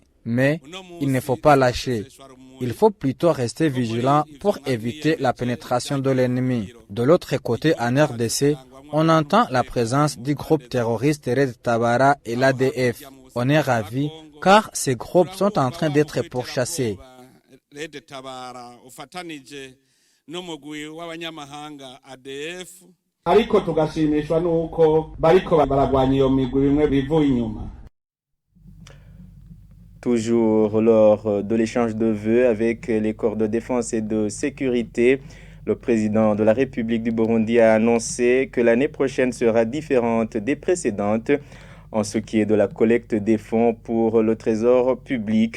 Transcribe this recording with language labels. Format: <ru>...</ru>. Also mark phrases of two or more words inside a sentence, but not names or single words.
<fr>Mais il ne faut pas lâcher. Il faut plutôt rester vigilant pour éviter la pénétration de l'ennemi. De l'autre côté, en RDC, on entend la présence du groupe terroriste Red Tabara et l'ADF. On est ravis car ces groupes sont en train d'être pourchassés.</fr> <rn>ariko tugashimishwa nuko bariko baragwanya iyo migwi bimwe bivuye inyuma.</rn> <fr>Toujours lors de l'échange de vœux avec les corps de défense et de sécurité, le président de la République du Burundi a annoncé que l'année prochaine sera différente des précédentes en ce qui est de la collecte des fonds pour le trésor public.</fr>